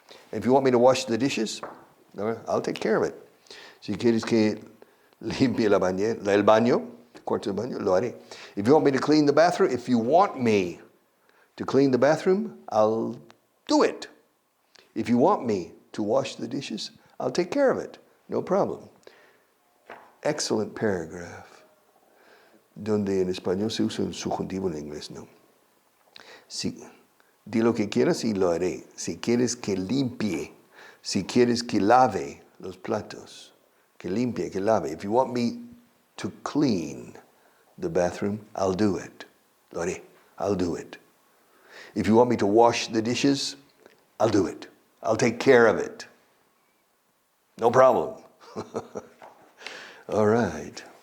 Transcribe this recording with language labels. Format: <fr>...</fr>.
<en>And if you want me to wash the dishes, I'll take care of it.</en> <es>Si quieres que limpie el baño, el cuarto del baño, lo haré.</es> <en>If you want me to clean the bathroom, I'll do it. If you want me to wash the dishes, I'll take care of it. No problem. Excellent paragraph.</en> <es>Donde en español se usa un subjuntivo, en inglés no. Si, di lo que quieras y lo haré. Si quieres que limpie, si quieres que lave los platos, que limpie, que lave.</es> <en>If you want me to clean the bathroom, I'll do it.</en> <es>Lo haré.</es> <en>I'll do it. If you want me to wash the dishes, I'll do it. I'll take care of it. No problem. All right.</en>